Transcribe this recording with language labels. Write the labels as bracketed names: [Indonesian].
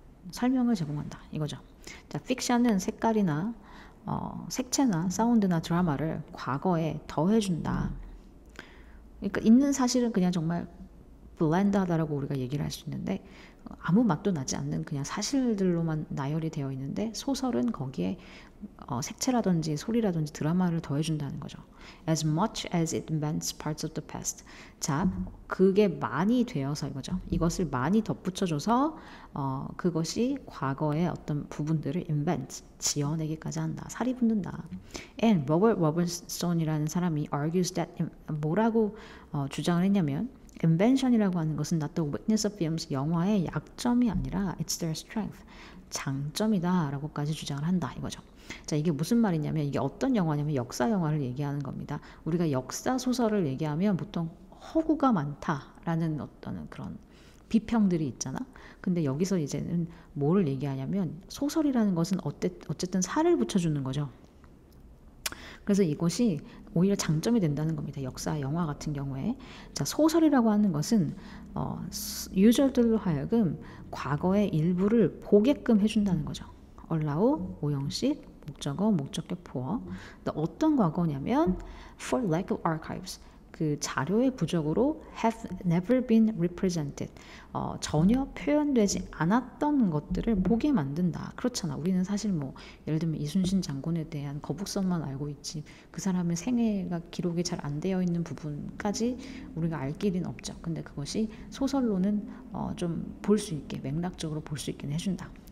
[Korean] 설명을 제공한다 이거죠. 자, 픽션은 색깔이나 색채나 사운드나 드라마를 과거에 더해준다. 그러니까 있는 사실은 그냥 정말 블렌드하다라고 우리가 얘기를 할 수 있는데 아무 맛도 나지 않는 그냥 사실들로만 나열이 되어 있는데 소설은 거기에 색채라든지 소리라든지 드라마를 더해준다는 거죠. [English] As much as it invents parts of the past. [Korean] 자, 그게 많이 되어서 이거죠. 이것을 많이 덧붙여줘서 그것이 과거의 어떤 부분들을 invent, 지어내기까지 한다. 살이 붙는다. And Robert Robertson이라는 사람이 [English] argues that [Korean] 뭐라고 주장을 했냐면 invention이라고 하는 것은 [English] not the weakness of films, [Korean] 영화의 약점이 아니라 [English] it's their strength, [Korean] 장점이다 라고까지 주장을 한다 이거죠. 자, 이게 무슨 말이냐면 이게 어떤 영화냐면 역사 영화를 얘기하는 겁니다. 우리가 역사 소설을 얘기하면 보통 허구가 많다라는 어떤 그런 비평들이 있잖아. 근데 여기서 이제는 뭐를 얘기하냐면 소설이라는 것은 어쨌든 살을 붙여주는 거죠. 그래서 이것이 오히려 장점이 된다는 겁니다. 역사 영화 같은 경우에. 자, 소설이라고 하는 것은 유저들로 하여금 과거의 일부를 보게끔 해준다는 거죠. allow, 오형식, 목적어, 목적격 포어. 어떤 과거냐면 [English] for lack of archives. [Korean] 그 자료의 부족으로 [English] have never been represented. [Korean] 전혀 표현되지 않았던 것들을 보게 만든다. 그렇잖아. 우리는 사실 뭐 예를 들면 이순신 장군에 대한 거북선만 알고 있지 그 사람의 생애가 기록이 잘 안 되어 있는 부분까지 우리가 알 길은 없죠. 근데 그것이 소설로는 좀 볼 수 있게 맥락적으로 볼 수 있게 해준다.